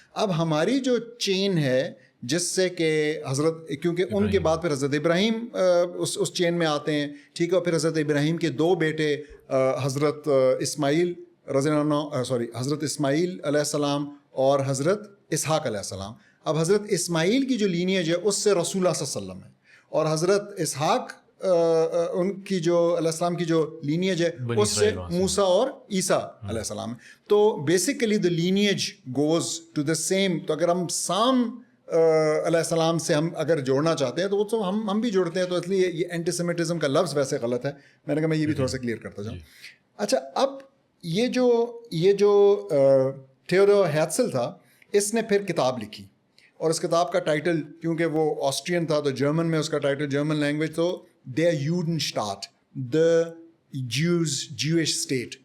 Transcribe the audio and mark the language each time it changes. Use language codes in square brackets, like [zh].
[ur] اب ہماری جو چین ہے جس سے کہ حضرت, کیونکہ ان کے بعد پھر حضرت ابراہیم اس چین میں آتے ہیں, ٹھیک ہے, اور پھر حضرت ابراہیم کے دو بیٹے حضرت اسماعیل حضرت اسماعیل علیہ السلام اور حضرت اسحاق علیہ السلام. اب حضرت اسماعیل کی جو لینیج ہے اس سے رسول اللہ صلی اللہ علیہ وسلم ہے, اور حضرت اسحاق ان کی جو علیہ السلام کی جو لینیج ہے اس سے موسیٰ اور عیسیٰ علیہ السلام. [en] تو basically the lineage goes to the same. [ur] تو اگر ہم سام علیہ السلام سے ہم اگر جوڑنا چاہتے ہیں تو وہ تو ہم بھی جوڑتے ہیں, تو اس لیے یہ اینٹی سیمیٹزم کا لفظ ویسے غلط ہے. میں نے کہا میں یہ بھی تھوڑا سا کلیئر کرتا جاؤں. اچھا, اب یہ جو تھیودور ہیٹزل تھا, اس نے پھر کتاب لکھی, اور اس کتاب کا ٹائٹل, کیونکہ وہ آسٹرین تھا تو جرمن میں اس کا ٹائٹل, جرمن لینگویج, تو Der Judenstaat, The Jewish State.